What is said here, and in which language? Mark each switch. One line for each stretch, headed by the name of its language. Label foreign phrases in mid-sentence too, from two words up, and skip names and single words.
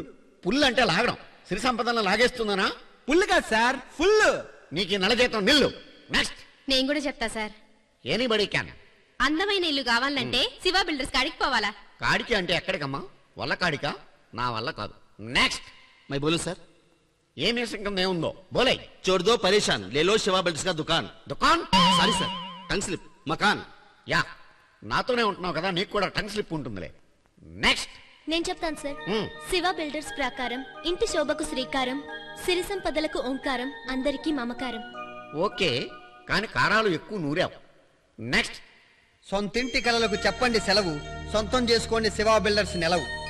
Telugu: పుల్లు అంటే లాగడం, సిరి సంపదలను లాగేస్తుందనా? పుల్లు కాదు సార్, ఫుల్. నీకు నెల జీతం నిల్లు. నెక్స్ట్. నేను కూడా చెప్తా సార్.
English: anybody can.
Telugu: అందమైన ఇల్లు కావాలంటే శివ బిల్డర్స్ కాడికి పోవాలా? కాడికి అంటే ఎక్కడికమ్మా? వల్ల కాడికా? నా వల్ల కాదు. నెక్స్ట్.
Hindi: मैं बोलूं सर?
Telugu: ఏ మీసం కింద ఏముందో బోలే.
Hindi: छोड़ दो परेशान, ले लो शिवा बिल्डर्स का दुकान.
Telugu: దుకాన్?
English: sorry sir, tongue slip
Hindi: मकान.
Telugu: యా, నాతోనే ఉంటున్నావు కదా, నీకు కూడా
English: tongue slip
Telugu: ఉంటుందిలే. నెక్స్ట్. నేను చెప్తాను సార్. శివ బిల్డర్స్ ప్రకారం ఇంటి శోభకు శ్రీకారం, సిరి సంపదలకు ఓంకారం, అందరికీ మమకారం. ఓకే, కానీ కారాలు ఎక్కువ నూరావు. నెక్స్ట్. సొంతింటి కలలకు చెప్పండి సెలవు, సొంతం చేసుకోండి శివ బిల్డర్స్ నెలవు.